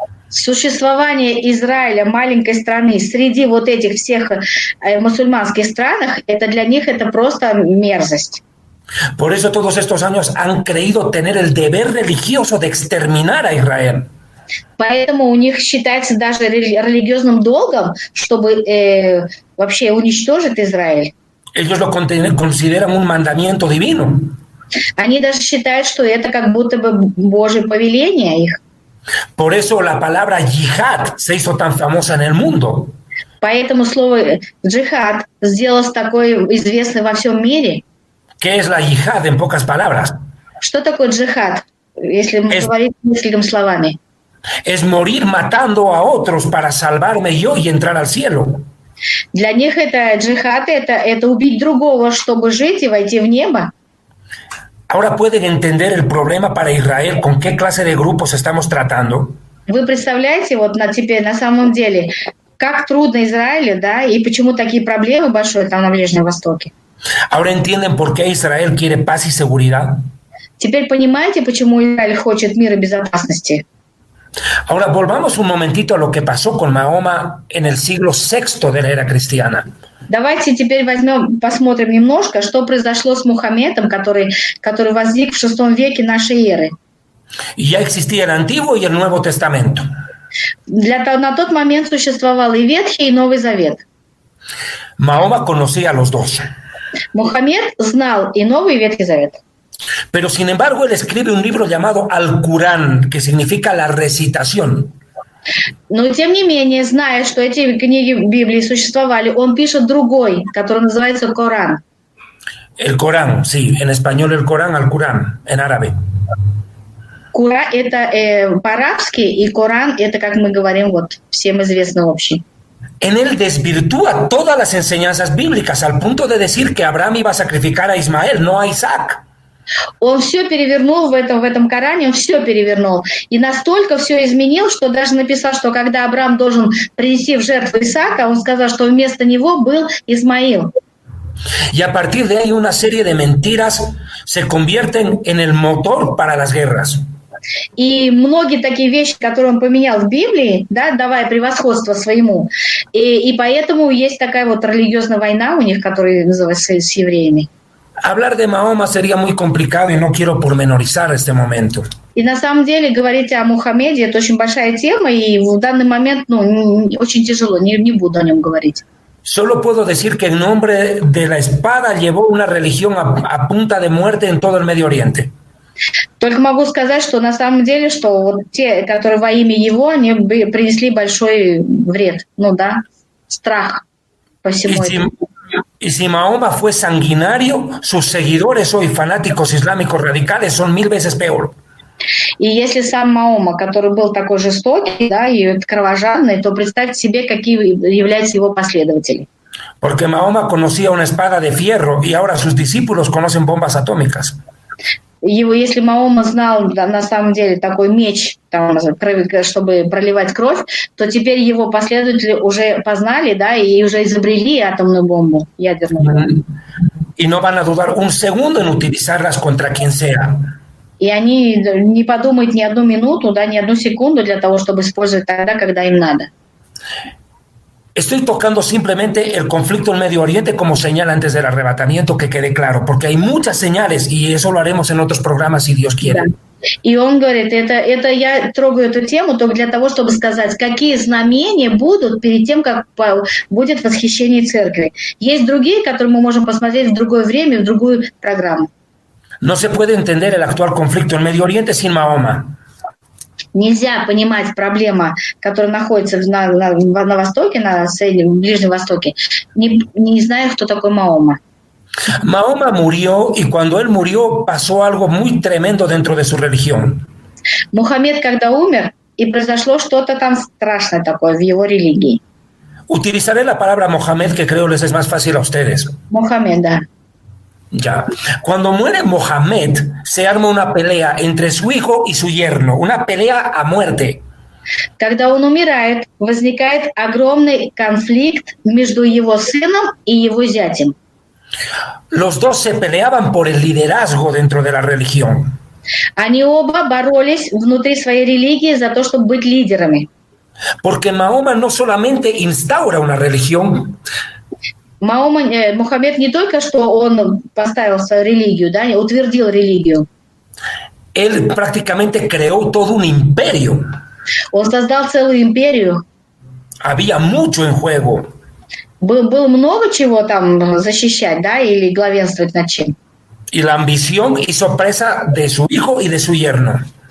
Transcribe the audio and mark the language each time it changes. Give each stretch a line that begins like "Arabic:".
Russian: Существование Израиля, маленькой страны, среди вот этих всех мусульманских странах, это для них это просто мерзость.
Spanish: Por eso todos estos años han creído tener el deber religioso de exterminar a Israel.
Russian: Поэтому у них считается даже религиозным долгом, чтобы вообще уничтожить Израиль.
Spanish: Ellos lo consideran un mandamiento divino.
Russian: Они даже считают, что это как будто бы Божье повеление их.
Spanish: Por eso la palabra yihad se hizo tan famosa en el mundo.
Russian: Поэтому слово джихад сделалось такой известным во всем мире.
Spanish: ¿Qué es la yihad en pocas palabras?
Russian: Что такое джихад, если говорить несколькими словами?
Spanish: Es morir matando a otros para salvarme yo y entrar al cielo.
Russian: Для них это джихад, это убить другого, чтобы жить и войти в небо.
Spanish: Ahora pueden entender el problema para Israel, con qué clase de grupos estamos tratando.
Russian: Вы представляете, вот теперь на самом деле, как трудно Израилю, да, и почему такие проблемы большие там на Ближнем Востоке.
Spanish: Ahora entienden por qué Israel quiere paz y seguridad.
Russian: Теперь понимаете, почему Израиль хочет мира и безопасности.
Spanish: Ahora volvamos un momentito a lo que pasó con Mahoma en el siglo VI de la era cristiana.
Russian: Давайте теперь посмотрим немножко, что произошло с Мухаммедом, который возник в VI веке нашей эры.
Spanish: Ya existía el Antiguo y el Nuevo Testamento.
Russian: На тот момент существовал и Ветхий, и Новый Завет.
Spanish: Mahoma conocía a los dos.
Russian: Мухаммед знал и Новый, и Ветхий Завет.
Spanish: Pero sin embargo, él escribe un libro llamado Al-Qur'an, que significa la recitación.
Russian: Но тем не менее, зная, что эти книги Библии существовали, он пишет другой, который называется Коран.
Spanish: El Corán, sí, en español el Corán, Al-Qur'an, en árabe.
Russian: Кура это по-арабски, и Коран это, как мы говорим, вот всем известный общий.
Spanish: En él desvirtúa todas las enseñanzas bíblicas al punto de decir que Abraham iba a sacrificar a Ismael, no a Isaac.
Russian: Он все перевернул в этом Коране, он все перевернул. И настолько все изменил, что даже написал, что когда Авраам должен принести в жертву Исаака, он сказал, что вместо него был Исмаил.
Spanish: Y a partir de ahí una serie de mentiras se convierten en el motor para las guerras.
Russian: И многие такие вещи, которые он поменял в Библии, да, давая превосходство своему. И поэтому есть такая вот религиозная война у них, которая называется с евреями.
Spanish: Hablar de Mahoma sería muy complicado y no quiero pormenorizar este momento.
Russian: И на самом деле говорить о Мухаммеде это очень большая тема, и в данный момент очень тяжело, не буду о нем говорить.
Spanish: Solo puedo decir que en nombre de la espada llevó una religión a punta de muerte en todo el Medio Oriente.
Russian: Только могу сказать, что на самом деле, что вот те, которые во имя его, они принесли большой вред, страх по всему этому.
Spanish: Y si Mahoma fue sanguinario, sus seguidores hoy, fanáticos islámicos radicales, son 1000 veces peor.
Russian: И если сам Mahoma, который был такой жестокий, да, и кровожадный, то представьте себе, какие являются его последователи.
Spanish: Porque Mahoma conocía una espada de fierro y ahora sus discípulos conocen bombas atómicas.
Russian: Если Маома знал на самом деле такой меч, там, чтобы проливать кровь, то теперь его последователи уже познали, да, и уже изобрели атомную бомбу, ядерную бомбу.
Spanish: Y no van a dudar un segundo en utilizarlas contra quien sea.
Russian: И они не подумают ни одну минуту, да, ни одну секунду для того, чтобы использовать тогда, когда им надо.
Spanish: Estoy tocando simplemente el conflicto en Medio Oriente como señal antes del arrebatamiento, que quede claro, porque hay muchas señales y eso lo haremos en otros programas si Dios quiere.
Russian: Да. И он говорит, это я трогаю эту тему только для того, чтобы сказать, какие знамения будут перед тем, как будет восхищение церкви. Есть другие, которые мы можем посмотреть в другое время, в другую программу.
Spanish: No se puede entender el actual conflicto en Medio Oriente sin Mahoma.
Russian: Нельзя понимать проблему, которая находится на Востоке, на Ближнем Востоке, не зная, кто такой Маома.
Spanish: Mahoma murió y cuando él murió pasó algo muy tremendo dentro de su religión.
Russian: Мухаммед, когда умер, и произошло что-то там страшное такое в его религии.
Spanish: Utilizaré la palabra Mohamed, que creo les es más fácil a ustedes.
Russian: Мухаммед, да.
Spanish: Ya. Cuando muere Mohamed, se arma una pelea entre su hijo y su yerno, una pelea a muerte.
Russian: Когда он умирает, возникает огромный конфликт между его сыном и его зятем.
Spanish: Los dos se peleaban por el liderazgo dentro de la religión.
Russian: Они оба боролись внутри своей религии за то, чтобы быть лидерами.
Spanish: Porque Mahoma no solamente instaura una religión,
Russian: Мухаммед не только что он поставил свою религию, да, утвердил религию.
Spanish: Él prácticamente creó todo un imperio.
Russian: Он создал целую империю.
Spanish: Había mucho en juego.
Russian: Было много чего там защищать, да, или главенствовать над чем.
Spanish: Y la ambición hizo presa de su hijo y de su yerno.